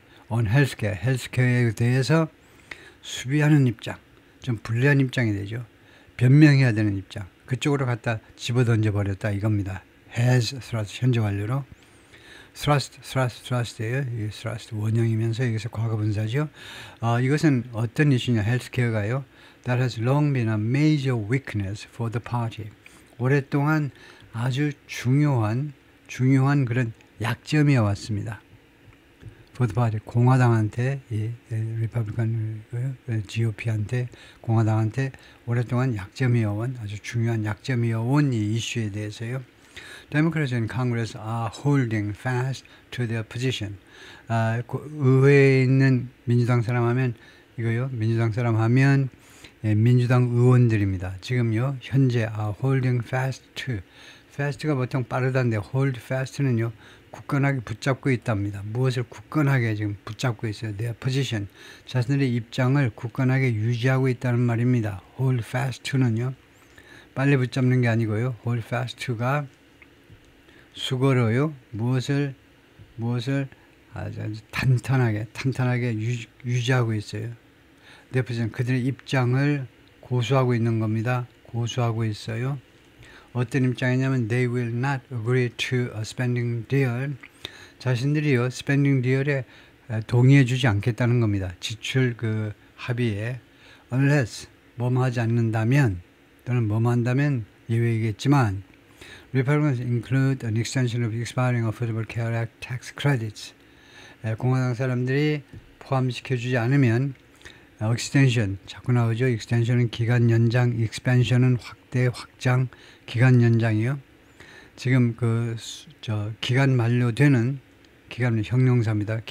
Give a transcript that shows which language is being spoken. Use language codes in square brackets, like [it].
[ko] on 헬스케어에 대해서 수비하는 입장, 좀 불리한 입장이 되죠. 변명해야 되는 입장. 그쪽으로 갖다 집어 던져 버렸다 이겁니다. [en] has thrust [ko] 현재 완료로 thrust예요. 이 thrust 원형이면서 여기서 과거 분사죠. 이것은 어떤 이슈냐? 헬스케어가요. [en] That has long been a major weakness for the party. [ko] 오랫동안 아주 중요한 그런 약점이어 왔습니다. [en] For the party. [ko] 공화당한테, 리퍼블리칸 GOP한테, 공화당한테 오랫동안 약점이어 온 아주 중요한 약점이어 온 이 이슈에 대해서요. [en] Democrats in Congress are holding fast to their position. [ko] 의회에 있는 민주당 사람 하면 이거요. 민주당 사람 하면 민주당 의원들입니다. 지금요. 현재 [en] are holding fast to. [ko] fast가 보통 빠르다는데 hold fast는요. 굳건하게 붙잡고 있답니다. 무엇을 굳건하게 지금 붙잡고 있어요. [en] their position. [ko] 자신들의 입장을 굳건하게 유지하고 있다는 말입니다. [en] hold fast to [ko] 는요. 빨리 붙잡는 게 아니고요. [en] hold fast to [ko] 가 수고로요. 무엇을 아주 탄탄하게 유지하고 있어요. 대표적인 그들의 입장을 고수하고 있는 겁니다. 고수하고 있어요. 어떤 입장이냐면 [en] they will not agree to a spending deal. [ko] 자신들이요 [en] spending deal [ko] 에 동의해주지 않겠다는 겁니다. 지출 그 합의에 unless 뭐뭐 하지 않는다면 또는 뭐뭐 한다면 예외이겠지만 [en] Republicans include an extension of expiring Affordable Care Act tax credits. [ko] 공화당 사람들이 포함시켜주지 않으면 extension 자꾸 나오죠. extension은 기간 연장, expansion은 확대, 확장, 기간 연장이요. 지금 기간 만료되는 기간은 형용사입니다.